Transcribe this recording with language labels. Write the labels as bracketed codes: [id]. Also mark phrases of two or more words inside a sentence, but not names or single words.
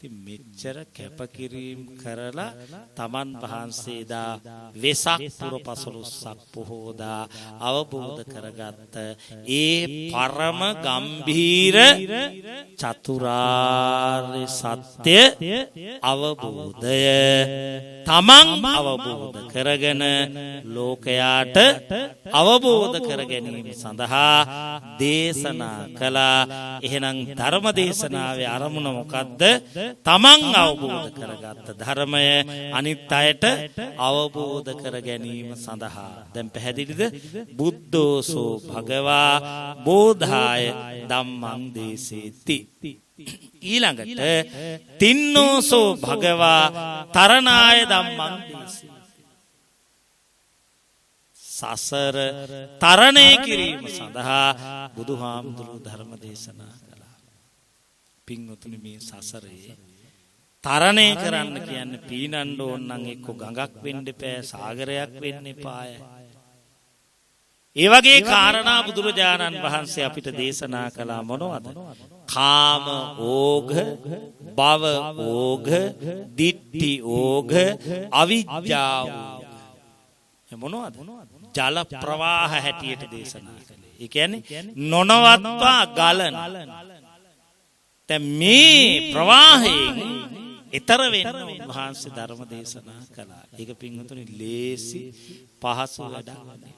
[si] ඉතින් මෙච්චර කැපකිරීම කරලා තමන් වහන්සේ දා වෙසක් පුර පසළොස්වක පොහෝදා අවබෝධ කරගත්ත ඒ පරම ගම්භීර චතුරාර්ය සත්‍ය අවබෝධය තමන් අවබෝධ කරගෙන ලෝකයාට අවබෝධ කර ගැනීම සඳහා දේශනා කළා. එහෙනම් ධර්ම දේශනාවේ අරමුණ මොකද්ද? තමන් අවබෝධ කරගත්ත ධර්මය අනිත් අයට අවබෝධ කර ගැනීම සඳහා. දැන් පැහැදිලිද? [pi] බුද්ධෝසෝ භගවා බෝධාය ධම්මං දේසේති. ඊළඟට තින්නෝසෝ භගවා තරණාය ධම්මං දේසේති. [si] සසර තරණය කිරීම සඳහා බුදුහාමුදුරුවෝ ධර්ම දේශනා කළා. පින්වතුනි, මේ සසරේ තරණය කරන්න කියන්නේ පීනන්න ඕන නම් එක්ක ගඟක් වෙන්න එපා, සාගරයක් වෙන්න එපාය. ඒ වගේ කාරණා බුදුරජාණන් වහන්සේ අපිට දේශනා කළා. මොනවද? [pi] කාම ඕඝ, භව ඕඝ, ditthi ඕඝ, අවිජ්ජා ඕඝ. [si] මොනවද? ජල ප්‍රවාහ හැටියට දේශනා කළේ. ඒ කියන්නේ නොනවත්වා ගලන. දැන් මේ ප්‍රවාහයෙන් ඊතර වෙන්න උන්වහන්සේ ධර්ම දේශනා කළා. ඒක පින්වතුනි ලේසි පහසු වැඩක් නෙවෙයි.